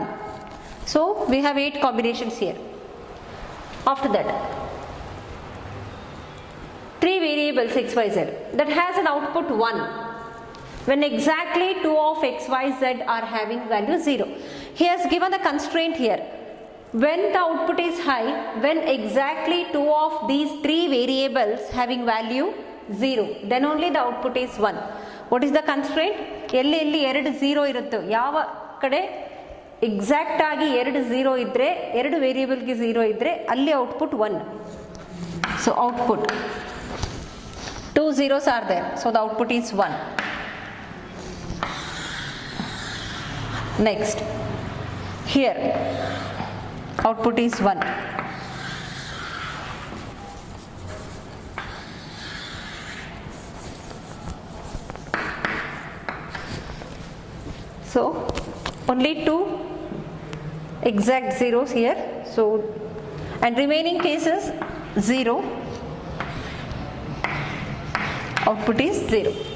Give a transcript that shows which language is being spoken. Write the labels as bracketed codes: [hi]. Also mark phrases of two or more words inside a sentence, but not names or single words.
[en] So we have 8 combinations here. After that, 3 variables x, y, z that has an output 1 when exactly 2 of x, y, z are having value 0. He has given the constraint here. When the output is high, when exactly 2 of these 3 variables having value 0, then only the output is 1. What is the constraint? [kn] ಎಲ್ಲಿ 2 0 ಇರುತ್ತು. Yava kade exact agi 2 0 idre, 2 variable ki 0 idre, alli output 1. [en] So output 2 zeros are there, so the output is 1. Next, here output is 1. So only 2 exact zeros here, so and remaining cases 0, output is 0.